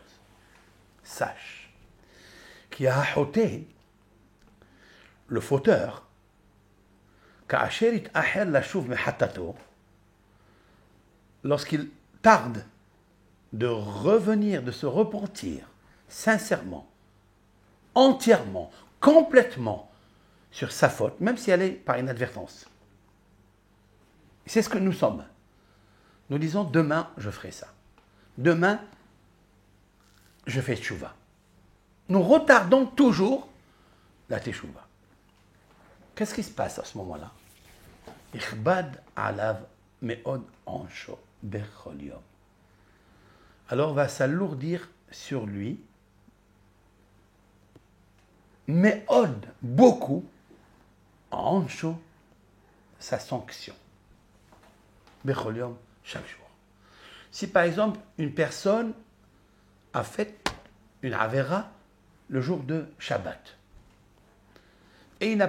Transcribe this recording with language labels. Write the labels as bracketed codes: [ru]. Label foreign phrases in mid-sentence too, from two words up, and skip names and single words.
[fr] Sache qu'il y a ôté le fauteur, lorsqu'il tarde de revenir, de se repentir sincèrement, entièrement, complètement sur sa faute, même si elle est par inadvertance. C'est ce que nous sommes. Nous disons, demain, je ferai ça. Demain, je fais teshuvah. Nous retardons toujours la teshuvah. Qu'est-ce qui se passe à ce moment-là? [he] יכבד עליו מאוד ענשו בכל יום. [fr] Alors va s'alourdir sur lui me'od, beaucoup, ansho, sa sanction. [he] בכל יום, [fr] chaque jour. Si par exemple une personne a fait une avera le jour de Shabbat et il n'a